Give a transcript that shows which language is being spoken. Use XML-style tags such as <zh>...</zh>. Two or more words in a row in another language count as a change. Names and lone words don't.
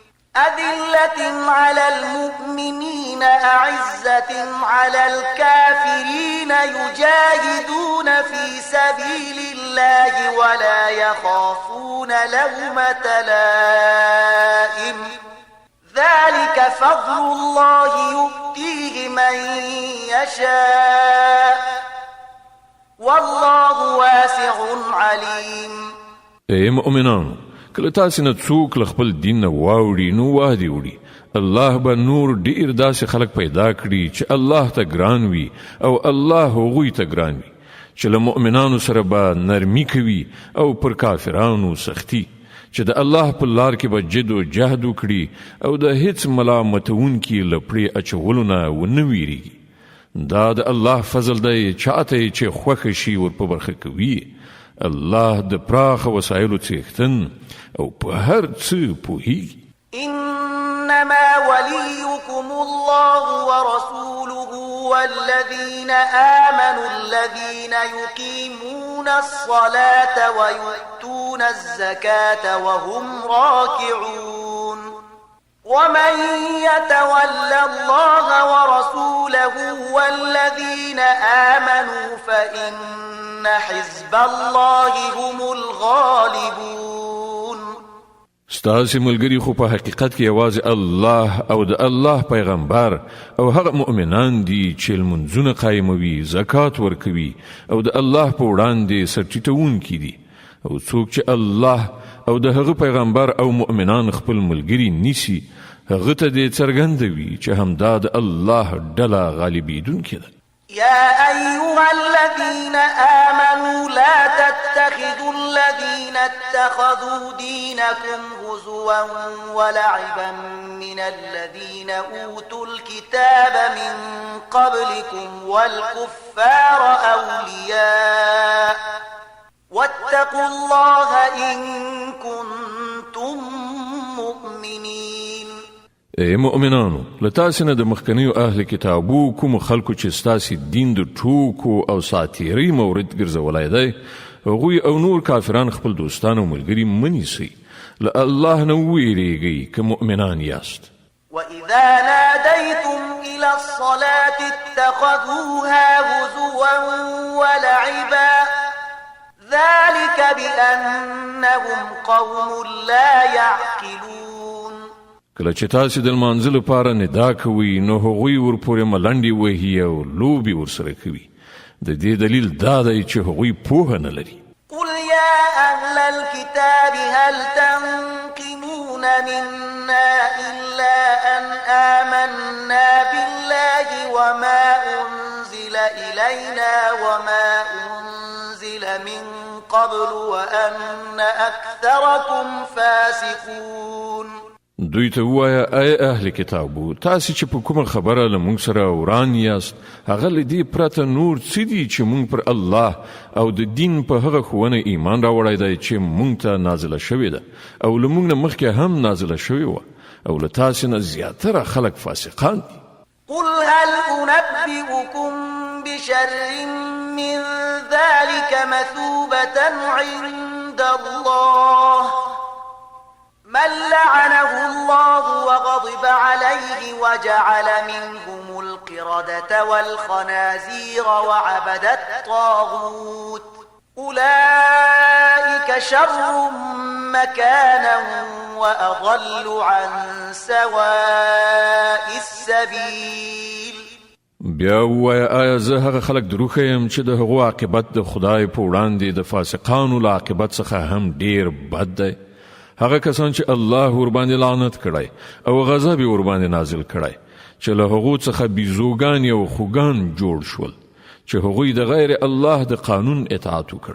<ar>على الكافرين يجاهدون في سبيل الله ولا يخافون لومة لائم ذلك فضل الله يؤتيه من يشاء والله واسع عليم.</ar> <ps>اے مؤمنانو، کله تاسو نه څوک له خپل دین نه واوړي نو وادي وړي، الله به نور ډیر داسې خلک پیدا کړي چې الله ته ګران وي او الله هغوی ته ګران وي، چې له مؤمنانو سره به نرمي کوي او پر کافرانو سختی، چې د الله په لار کې به جد او جهد وکړي او د هیڅ ملامتونکي له پړې اچولو نه ونه ویریږي. دا د الله فضل دی، چاته چې خوښ شي ور په برخه کوي. الله د پراخ وسایلو څښتن او په هر څه پوهیږي.</ps> <ar>إنما وليكم الله ورسوله والذين آمنوا الذين يقيمون الصلاة ويؤتون الزكاة وهم راكعون ومن يتول الله ورسوله والذين آمنوا فإن حزب الله هم الغالبون.</ar> <ps>ستاسې ملګری خو په حقیقت کې یوازې الله او د الله پیغمبر او هغه مؤمنان دي چې لمونځونه قایموي، زکات ورکوي او د الله په وړاندې سرټیټونکي دي. او څوک چې الله او د هغه پیغمبر او مؤمنان خپل ملګری نیسي، هغه ته دې څرګندوي چې همدا د الله ډله غالبیدونکې ده.</ps> <ar>يا أيها الذين آمنوا لا تتخذوا الذين اتخذوا دينكم هزوا ولعبا من الذين أوتوا الكتاب من قبلكم والكفار أولياء واتقوا الله إن كنتم مؤمنين.</ar> <ps>اے مؤمنانو، لتاسې نه د مخکنیو اهل کتابو کوم خلکو چې ستاسې دین د ټوکو او ساتیرۍ مورد ګرځولی دی، هغوی او نور کافران خپل دوستان او ملګري منیسئ. له الله نه وویریږئ که مؤمنان یاست.</ps> <ar>وإذا ناديتم إلى الصلاة اتخذوها هزوا ولعبا ذلك بأنهم قوم لا يعقلون.</ar> <ps>کله چې تاسې د لمانځه لپاره ندا کوئ نو هغوی ورپورې ملنډې وهي او لوبې ورسره کوي. د دې دلیل دا دی چې هغوی پوهه نه لري.</ps> <ar>قل يا أهل الكتاب هل تنقمون منا إلا أن آمنا بالله وما أنزل إلينا وما أنزل من قبل وأن أكثركم فاسقون.</ar> <ps>دوی ته ووایه ای اهل کتابو، تاسې چې په کومه خبره له موږ سره وران یاست، هغه له دې پرته نور څه دي چې موږ پر الله او د دین په هغه ښوونه ایمان راوړی دی چې موږ ته نازله شوې ده او له موږ نه مخکې هم نازله شوې وه، او له تاسې نه زیاتره خلک فاسقان دي.</ps> <ar>قل هل أنبئكم بشر من ذلك مثوبة عند الله من لعنه الله وغضب عليه وجعل منهم القردة والخنازير وعبد الطاغوت أولئك شر مكانا وأضل عن سواء السبيل.</ar> <ps>بیا ووایه آیا زه هغه خلک دروغ یم چې د هغو عاقبت د خدای په وړاندې د فاسقانو له عاقبت څخه هم ډیر بد دی. هغه کسان چې الله ورباندې لعنت کړی او غضب ورباندې نازل کړی، چې له هغو څخه بیزوګان او خوګان جوړ شول، چې هغوی د غیر الله د قانون اطاعت وکړ.</ps>